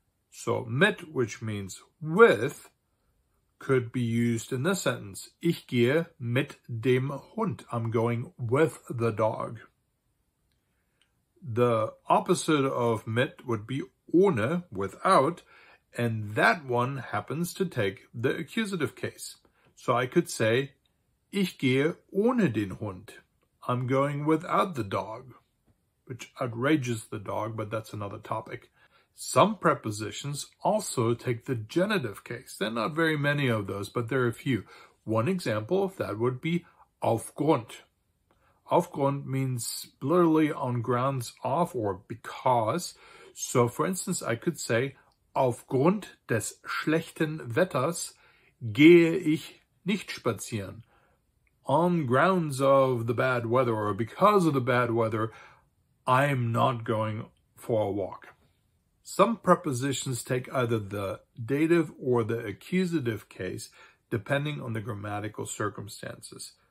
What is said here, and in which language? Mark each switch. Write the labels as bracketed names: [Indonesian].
[English] So mit, which means with, could be used in this sentence. [German] Ich gehe mit dem Hund. [English] I'm going with the dog. The opposite of mit would be ohne, without, and that one happens to take the accusative case. So I could say, [German] ich gehe ohne den Hund. [English] I'm going without the dog, which outrages the dog, but that's another topic. Some prepositions also take the genitive case. There are not very many of those, but there are a few. One example of that would be aufgrund. Aufgrund means literally on grounds of or because. So for instance, I could say, [German] aufgrund des schlechten Wetters gehe ich nicht spazieren. [English] On grounds of the bad weather or because of the bad weather, I'm not going for a walk. Some prepositions take either the dative or the accusative case, depending on the grammatical circumstances.